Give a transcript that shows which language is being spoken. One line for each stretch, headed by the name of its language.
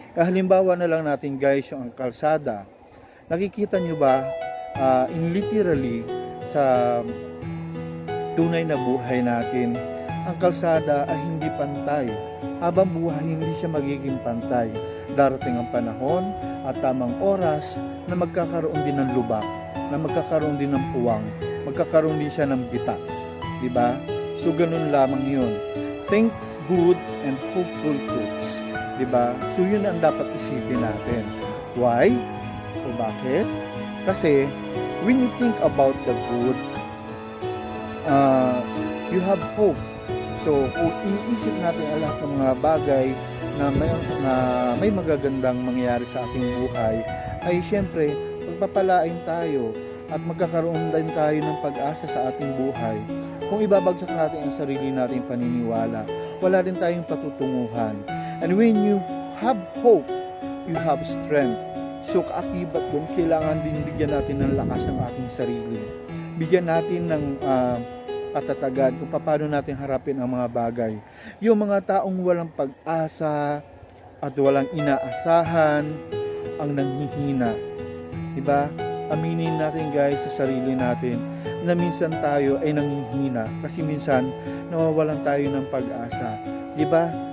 Filipino: Halimbawa na lang natin guys, yung ang kalsada. Nakikita nyo ba,
English: in literally,
Filipino: sa tunay na buhay natin, ang kalsada ay hindi pantay. Habang buhay, hindi siya magiging pantay. Darating ang panahon at tamang oras na magkakaroon din ng lubak, na magkakaroon din ng puwang, magkakaroon din siya ng bitak. Diba? So, ganun lamang yun.
English: Think good and hopeful thoughts.
Filipino: Diba? So, yun ang dapat isipin natin.
English: Why?
Filipino: O bakit? Kasi,
English: when you think about the good, you have hope.
Filipino: So, kung iniisip natin ang lahat ng mga bagay na may magagandang mangyayari sa ating buhay, ay syempre, pagpapalain tayo at magkakaroon din tayo ng pag-asa sa ating buhay. Kung ibabagsak natin ang sarili nating paniniwala, wala din tayong patutunguhan.
English: And when you have hope, you have strength.
Filipino: So, kaakibat doon, kailangan din bigyan natin ng lakas ang ating sarili. Bigyan natin ng katatagan kung paano natin harapin ang mga bagay. Yung mga taong walang pag-asa at walang inaasahan ang nanghihina. Diba? Aminin natin guys sa sarili natin na minsan tayo ay nanghihina kasi minsan nawawalan tayo ng pag-asa. Diba?